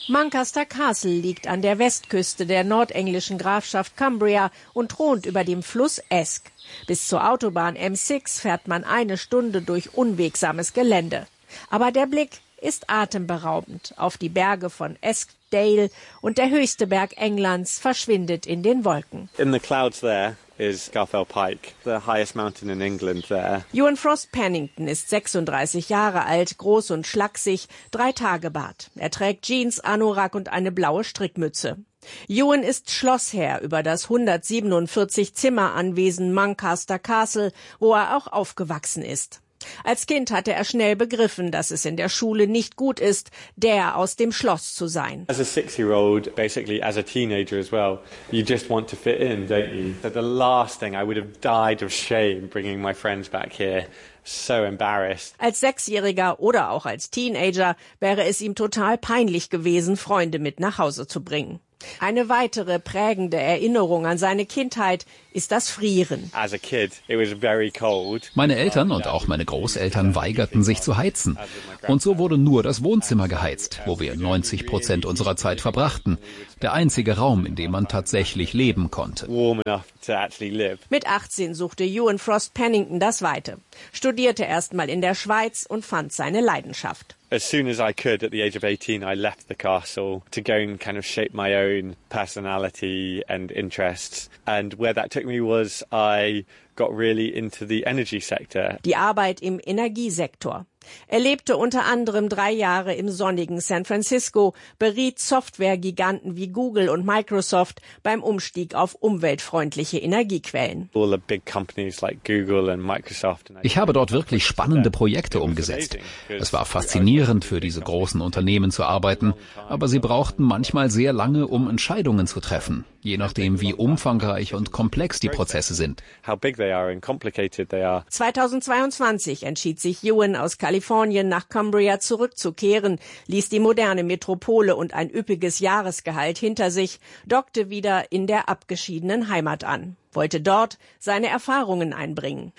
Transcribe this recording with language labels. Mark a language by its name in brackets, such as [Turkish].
[German] Mancaster Castle liegt an der Westküste der nordenglischen Grafschaft Cumbria und thront über dem Fluss Esk. Bis zur Autobahn M6 fährt man eine Stunde durch unwegsames Gelände. Aber der Blick ist atemberaubend. Auf die Berge von Eskdale und der höchste Berg Englands verschwindet in den Wolken. [English] In the clouds there. Is Garfell Pike, the highest mountain in England there. [German] Ewan Frost Pennington ist 36 Jahre alt, groß und schlaksig, 3 Tage Bart. Er trägt Jeans, Anorak und eine blaue Strickmütze. Ewan ist Schlossherr über das 147 Zimmer Anwesen Mancaster Castle, wo er auch aufgewachsen ist. Als Kind hatte er schnell begriffen, dass es in der Schule nicht gut ist, der aus dem Schloss zu sein. [English] As a 6-year-old, basically as a teenager as well, you just want to fit in, don't you? So the last thing, I would have died of shame bringing my friends back here. so embarrassed. [German] Als Sechsjähriger oder auch als Teenager wäre es ihm total peinlich gewesen, Freunde mit nach Hause zu bringen. Eine weitere prägende Erinnerung an seine Kindheit ist das Frieren. [English] As a kid, it was very cold. [German] Meine Eltern und auch meine Großeltern weigerten sich zu heizen. Und so wurde nur das Wohnzimmer geheizt, wo wir 90% unserer Zeit verbrachten. Der einzige Raum, in dem man tatsächlich leben konnte. [English] Warm enough to actually live. [German] Mit 18 suchte Ewan Frost Pennington das Weite. Studierte erstmal in der Schweiz und fand seine Leidenschaft. [English] As soon as I could at the age of 18, I left the castle to go and kind of shape my own personality and interests. And where that took me was I got really into the energy sector. [German] Die Arbeit im Energiesektor. Er lebte unter anderem 3 Jahre im sonnigen San Francisco, beriet Software-Giganten wie Google und Microsoft beim Umstieg auf umweltfreundliche Energiequellen. [English] All the big companies like Google and Microsoft. [German] Ich habe dort wirklich spannende Projekte umgesetzt. Es war faszinierend, für diese großen Unternehmen zu arbeiten, aber sie brauchten manchmal sehr lange, um Entscheidungen zu treffen, je nachdem, wie umfangreich und komplex die Prozesse sind. 2022 entschied sich Ewan aus Kalifornien nach Cumbria zurückzukehren, ließ die moderne Metropole und ein üppiges Jahresgehalt hinter sich, dockte wieder in der abgeschiedenen Heimat an, wollte dort seine Erfahrungen einbringen.